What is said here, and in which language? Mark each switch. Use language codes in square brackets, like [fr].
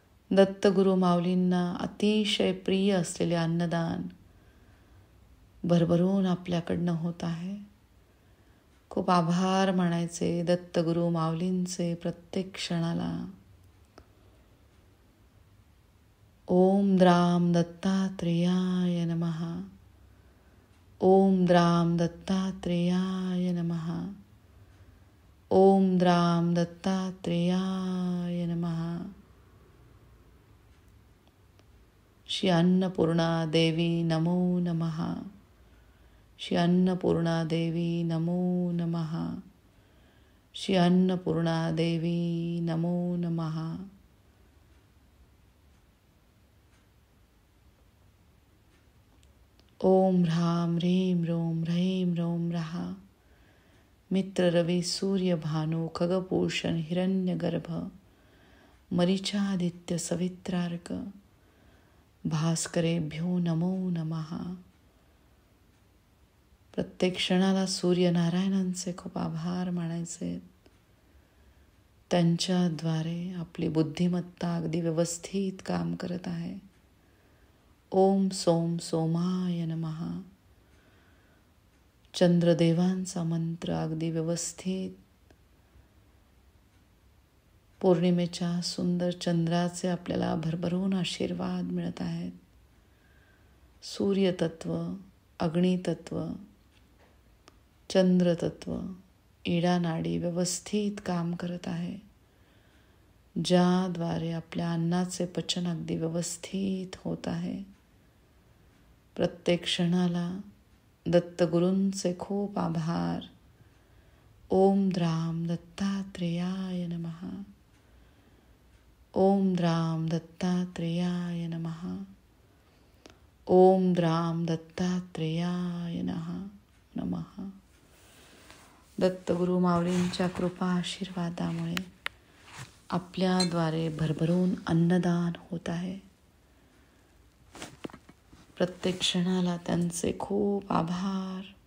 [mr] दत्तगुरु माऊलींना अतिशय प्रिय असलेले अन्नदान भरभरून आपल्याकडनं होत आहे. खूप आभार मानायचे दत्तगुरु माऊलींचे प्रत्येक क्षणाला. [sa] ओम द्राम दत्तात्रेयाय नमः. ओम द्राम दत्तात्रेयाय नमः. ओम द्राम दत्तात्रेयाय नमः. श्री अन्नपूर्णा देवी नमो नमः. श्री अन्नपूर्णा देवी नमो नमः. श्री अन्नपूर्णा देवी नमो नमः. ओम ह्रां ह्रीं रों ह्रैं रों रहा। मित्र रवि सूर्य भानु खगभूषण हिरण्यगर्भ मरीचादित्य सवित्रार्क भास्करेभ्यो नमो नमः। [mr] प्रत्येक क्षणाला सूर्यनारायणांचे खूप आभार मानायचे. त्यांच्याद्वारे आपली बुद्धिमत्ता अगदी व्यवस्थित काम करत आहे. [sa] ओम सोम सोमाय नमः. [mr] चंद्रदेवांचा मंत्र अगदी व्यवस्थित. पौर्णिमेच्या सुंदर चंद्राचे आपल्याला भरभरून आशीर्वाद मिळत आहेत. सूर्यतत्व, अग्नितत्व, चंद्रतत्व, इडा नाडी व्यवस्थित काम करत आहे, ज्याद्वारे आपल्या अन्नाचे पचन अगदी व्यवस्थित होत आहे. प्रत्येक क्षणाला दत्तगुरूंचे खूप आभार. [sa] ओम द्राम दत्तात्रेयाय नमः. ओम द्राम दत्तात्रेयाय नमः. ओम द्राम दत्तात्रेयाय नमः. [mr] दत्तगुरु माऊलींच्या कृपा आशीर्वादामुळे आपल्याद्वारे भरभरून अन्नदान होत आहे. प्रत्येक क्षणाला त्यांचे खूप आभार.